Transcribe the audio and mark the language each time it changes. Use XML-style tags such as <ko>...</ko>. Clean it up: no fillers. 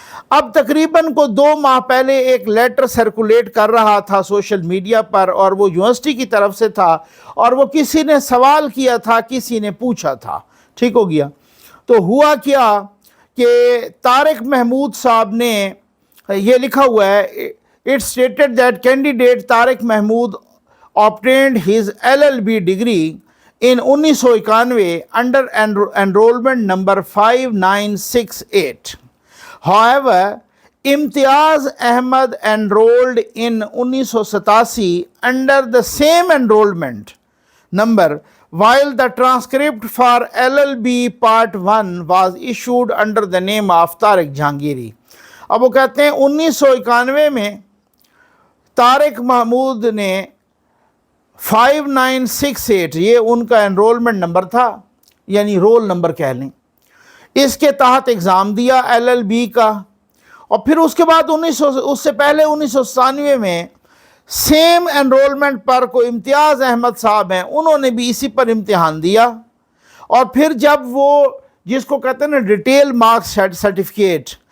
<ur>اب تقریباً کو 2 ماہ پہلے ایک لیٹر سرکولیٹ کر رہا تھا سوشل میڈیا پر، اور وہ یونیورسٹی کی طرف سے تھا، اور وہ کسی نے سوال کیا تھا، کسی نے پوچھا تھا، ٹھیک ہو گیا۔ تو ہوا کیا کہ طارق محمود صاحب نے یہ لکھا ہوا ہے،</ur> <en>It stated that candidate Tariq Mahmood obtained his LLB degree in 1991 under enrollment number 5968. However, Imtiaz Ahmed enrolled in 1987 under the same enrollment number, while the transcript for LLB Part 1 was issued under the name of Tariq Jahangiri.</en> <ur>اب وہ کہتے ہیں 1991 میں طارق محمود نے 5968، یہ ان کا enrolment number تھا، یعنی رول نمبر کہہ لیں، اس کے تحت اگزام دیا LLB کا، اور پھر اس کے بعد اس سے پہلے 1997 میں سیم انرولمنٹ پر کوئی امتیاز احمد صاحب ہیں، انہوں نے بھی اسی پر امتحان دیا، اور پھر جب وہ جس کو کہتے ہیں نا ڈیٹیل مارکس سرٹیفکیٹ</ur>